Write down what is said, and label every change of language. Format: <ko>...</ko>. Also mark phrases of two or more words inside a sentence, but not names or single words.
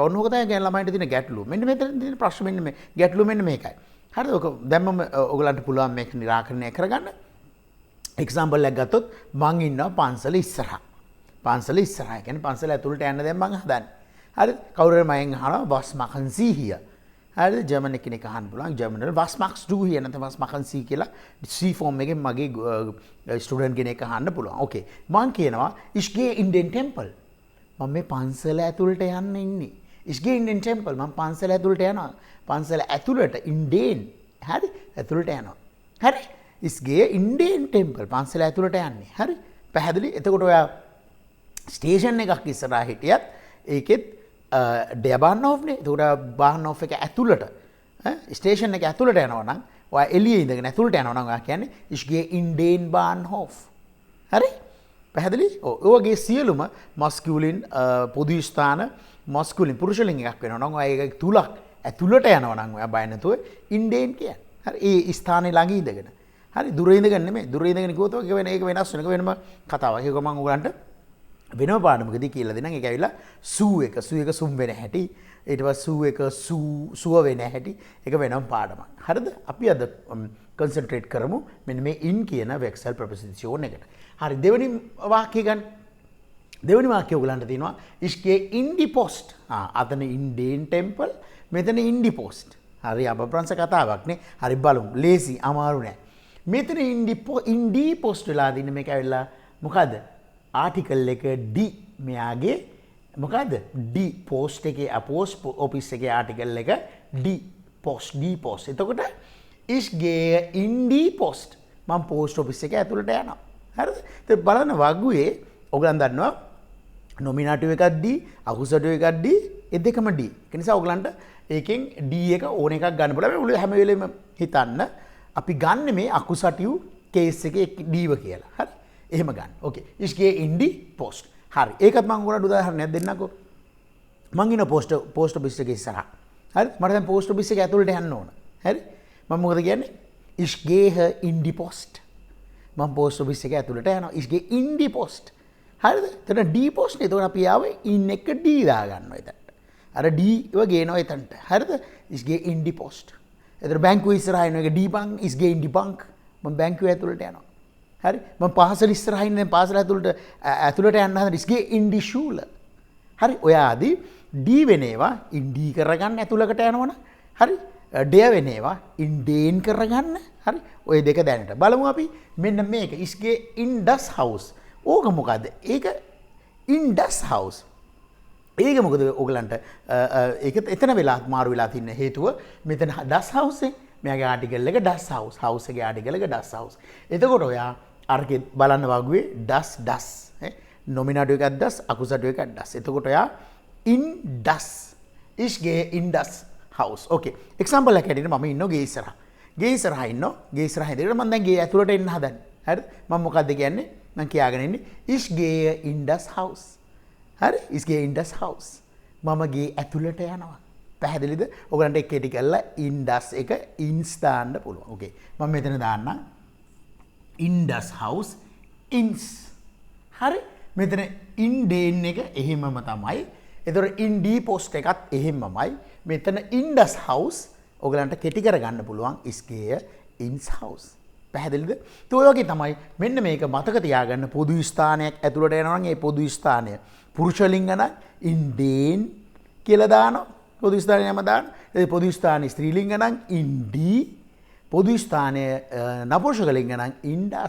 <si>ඔන්න ඕක තමයි ගැන ළමයින්ට තියෙන ගැටලුව. මෙන්න මෙතන තියෙන ප්‍රශ්න මෙන්න මේ ගැටලුව මෙන්න මේකයි. හරිද? ඔක දැම්මම ඔයගලන්ට පුළුවන් මේක निराකරණය කරගන්න. එක්සැම්පල් එකක් ගත්තොත් මං ඉන්නවා පන්සල ඉස්සරහා. පන්සල ඉස්සරහා කියන්නේ පන්සල ඇතුළට යන්න දැන් මං හදන්නේ. හරිද? කවුරු හරි මයෙන් අහනවා</si> <de>was machen Sie hier?</de> <si>හරිද? ජර්මන් කෙනෙක් අහන්න පුළුවන්. ජර්මන් වල</si> <de>was machst du hier?</de> <si>නැත්නම්</si> <de>was machen Sie</de> <si>කියලා C form එකෙන් මගේ ස්ටුඩන්ට් කෙනෙක් අහන්න පුළුවන්. ඕකේ. මං කියනවා</si> <de>ich gehe in den Tempel.</de> <si>මම මේ පන්සල ඇතුළට යන්න ඉන්නේ.</si> <de>ich gehe in den Tempel.</de> <si>මම පන්සල ඇතුළට යනවා. පන්සල ඇතුළට</si> <de>in den.</de> <si>හරි? ඇතුළට යනවා. හරි?</si> <de>ich gehe in den Tempel.</de> <si>පන්සල ඇතුළට යන්නේ. හරි? පැහැදිලි? එතකොට ඔයා ස්ටේෂන් එකක් ඉස්සරහා හිටියත් ඒකෙත්</si> <de>der Bahnhof</de> <si>නේ. එතකොට Bahnhof එක ඇතුළට ස්ටේෂන් එක ඇතුළට යනවා නම් ඔයා එළියේ ඉඳගෙන ඇතුළට යනවා නම් ඔයා කියන්නේ</si> <de>ich gehe in den Bahnhof.</de> <si>හරි? පැහැදිලි? ඔව්. ඒ වගේ සියලුම මස්කියුලින් පොදු ස්ථාන මස්කියුලින් පුරුෂ ලිංග එකක් වෙනවා නම් ඔයා ඒක තුලක් ඇතුළට යනවා නම් ඔයා බය නැතුව</si> <de>in den</de> <si>කියන්නේ. හරි? ඒ ස්ථානේ ළඟ ඉඳගෙන. හරි? දුර ඉඳගෙන නෙමෙයි. දුර ඉඳගෙන කිව්වොත් ඒක වෙනස් වෙන එක වෙනම කතාවක්. ඒක මම ඔයගලන්ට වෙනම පාඩමකදී කියලා දෙන්නම්. ඒක ඇවිල්ලා සූ එක සුම් වෙන හැටි. ඊට පස්සේ සූ එක සුව වෙන හැටි. ඒක වෙනම පාඩමක්. හරිද? අපි අද කන්සන්ට්‍රේට් කරමු මෙන්න මේ in කියන වෙක්සල් ප්‍රපොසිෂන් එකට. හරි දෙවෙනි වාක්‍යය ගන්න. දෙවෙනි වාක්‍යය ඔයගලන්ට තියෙනවා</si> <de>ich gehe in die Post. අතන in den Tempel මෙතන in die Post.</de> <si>හරි අප්‍රංශ කතාවක් නේ. හරි බලමු. ලේසි අමාරු නෑ. මෙතන in die Post වෙලා දින්න මේක ඇවිල්ලා මොකද්ද? ආටිකල් එක D මෙයාගේ මොකද්ද?</si> <de>D post</de> <si>එකේ</si> <en>post office</en> <si>එකේ ආටිකල් එක</si> <de>D post. එතකොට ich gehe in die Post.</de> <si>මම</si> <en>post office</en> <si>එක ඇතුළට යනවා. හරිද? ඉතින් බලන්න වගුවේ ඔයගලන් දන්නවා නොමිනේටිව් එකක් D, අකුසටිව් එකක් D, ඒ දෙකම D. ඒ නිසා ඔයගලන්ට ඒකෙන් D එක ඕන එකක් ගන්න පුළුවන්. ඔයගොල්ලෝ හැම වෙලෙම හිතන්න අපි ගන්න මේ අකුසටිව් කේස් එකේ D ව කියලා. හරි? එහෙම ගන්න. ඕකේ.</si> <de>ich gehe in die Post.</de> <si>හරි. ඒකත් මම ඔයාලට උදාහරණයක් දෙන්නකෝ. මං ඉන්න</si> <en>post office</en> <si>එකේ ඉස්සරහා. හරි? මට දැන්</si> <en>post office</en> <si>එක ඇතුළට යන්න ඕන. හරි? මම මොකද කියන්නේ?</si> <de>ich gehe in die Post.</de> <si>මම</si> <en>post office</en> <si>එක ඇතුළට යනවා.</si> <de>ich gehe in die Post.</de> <si>හරිද? එතන</si> <de>D post</de> <si>නේ. එතකොට අපි ආවේ in එක D දා ගන්නවා එතනට. අර D ව ගේනවා එතනට. හරිද?</si> <de>ich gehe in die Post.</de> <si>එතන බැංකුව ඉස්සරහා ඉන්න එක</si> <de>D bank, ich gehe in die Bank.</de> <si>මම බැංකුව ඇතුළට යනවා. හරි? මම පාසල ඉස්සරහා ඉන්න පාසල ඇතුළට යන්න හදන</si> <de>ich gehe in die Schule.</de> <si>හරි? ඔය ආදී D වෙන ඒවා</si> <de>in D</de> <si>කරගන්න ඇතුළකට යනවනේ. හරි? der වෙන ඒවා</si> <de>in den</de> <si>කරගන්න. හරි? ඔය දෙක දැනට බලමු අපි. මෙන්න මේක</si> <de>ich gehe in das Haus.</de> <si>ඕක මොකද්ද? ඒක</si> <de>in das Haus.</de> <si>ඒක මොකද ඔයගලන්ට ඒක එතන වෙලා මාරු වෙලා තින්න හේතුව මෙතන</si> <de>das Haus</de> <si>එක මෙයාගේ ආටිකල් එක</si> <de>das Haus.</de> <si>house එකේ ආටිකල් එක</si> <de>das Haus.</de> <si>එතකොට ඔයා අරකේ බලන්න වගුවේ das නොමිනේටිව් එකක් das අකුසටිව් එකක් das. එතකොට ඔයා</si> <de>in das ich gehe in das Haus.</de> <si>ඕකේ. එක්සැම්පල් එකක් හැටියට මම ඉන්නෝ ගේ ඉස්සරහා. ගේ ඉස්සරහා ඉන්නෝ. ගේ ඉස්සරහා ඉඳලා මම දැන් ගේ ඇතුළට එන්න හදන්නේ. හරිද? මම මොකද්ද කියන්නේ? මම කියාගෙන ඉන්නේ</si> <de>ich gehe in das Haus.</de> <si>හරි?</si> <de>ich gehe in das Haus.</de> <si>මම ගේ ඇතුළට යනවා. පැහැදිලිද? ඔයගලන්ට එක ටික කරලා</si> <de>in das</de> <si>එක ins දාන්න පුළුවන්. ඕකේ. මම මෙතන දාන්නම්</si> <de>in das Haus ins.</de> <si>හරි? මෙතන</si> <de>in den</de> <si>එක එහෙමම තමයි. එතකොට</si> <de>in die Post</de> <si>එකත් එහෙමමයි. මෙතන</si> <de>in das Haus</de> <si>ඔයගලන්ට කෙටි කරගන්න පුළුවන්</si> <de>ich gehe ins Haus.</de> <si>පැහැදිලිද? ඒ වගේ තමයි මෙන්න මේක මතක තියාගන්න පොදු ස්ථානයක් ඇතුළට යනවා නම් ඒ පොදු ස්ථානය පුරුෂ ලිංග නම් ඉන්ඩේන් කියලා දානවා. පොදු ස්ථානයම දාන්න. ඒ පොදු ස්ථානයේ ස්ත්‍රී ලිංග නම් ඉන්ඩී, පොදු ස්ථානයේ නපුංසක ලිංග නම් ඉන්ඩස්.</si>